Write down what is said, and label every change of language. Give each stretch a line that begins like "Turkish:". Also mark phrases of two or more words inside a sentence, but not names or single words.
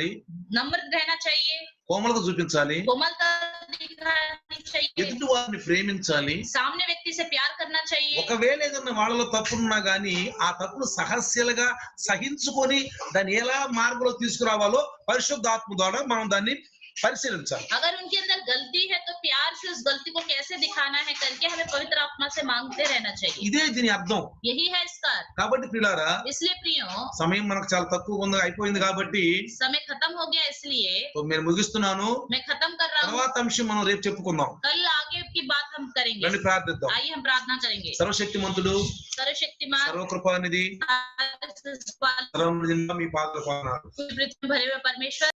Hindi: नम्र रहना चाहिए,
Telugu: కోమలత చూపించాలి,
Hindi: कोमलता दिखानी चाहिए,
Telugu: ఎదుటి వారిని ప్రేమించాలి.
Hindi: सामने व्यक्ति से प्यार करना चाहिए.
Telugu: ఒకవేళ ఏదన్నా వాళ్ళలో తప్పున్నా గానీ ఆ తప్పును సహస్యలుగా సహించుకొని దాన్ని ఎలా మార్గంలో తీసుకురావాలో పరిశుద్ధాత్మ ద్వారా మనం దాన్ని పరిశీలించాలి.
Hindi: अगर उनके अंदर गलती है तो प्यार से उस गलती को कैसे दिखाना है करके हमें पवित्र आत्मा से मांगते रहना चाहिए.
Telugu: ఇదే దీని అర్థం.
Hindi: यही है इसका अर्थ.
Telugu: కాబట్టి ప్రియులారా,
Hindi: इसलिए प्रियो,
Telugu: సమయం మనకు చాలా తక్కువ ఉంది, అయిపోయింది కాబట్టి
Hindi: समय खत्म हो गया, इसलिए
Telugu: నేను ముగిస్తున్నాను.
Hindi: मैं खत्म कर रहा हूँ.
Telugu: తర్వాత అంశం మనం రేపు చెప్పుకుందాం.
Hindi: कल आगे की बात हम करेंगे.
Telugu: రండి ప్రార్థిద్దాం.
Hindi: आइए हम प्रार्थना करेंगे.
Telugu: సర్వశక్తిమంతుడు,
Hindi: सर्वशक्तिमान,
Telugu: సర్వకృపానిధి,
Hindi: सर्वनिधि,
Telugu: సర్వనిధి మీ పాదాలకు వందనాలు.
Hindi: पृथ्वी भरे हुए परमेश्वर,